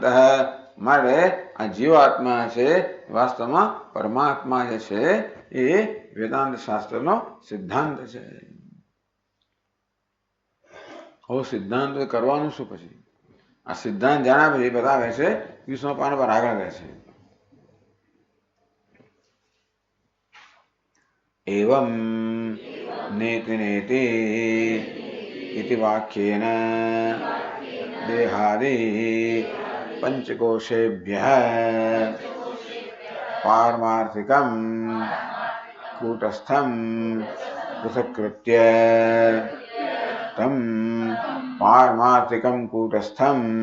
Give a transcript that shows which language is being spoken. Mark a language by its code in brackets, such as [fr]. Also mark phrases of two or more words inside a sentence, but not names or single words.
[gu] માટે આ જીવાત્મા છે વાસ્તવમાં પરમાત્મા જે છે એ વેદાંત શાસ્ત્રનો સિદ્ધાંત છે. હવે સિદ્ધાંત કરવાનું શું પછી? આ સિદ્ધાંત જાણ્યા પછી બતાવે છે 20મા પાન પર આગળ રહે છે. [sa] एवं नेति नेति इति वाक्येन देहादि पंचकोशेभ्यः पारमार्थिकं कूटस्थं पृथक्कृत्य तं पारमार्थिकं कूटस्थं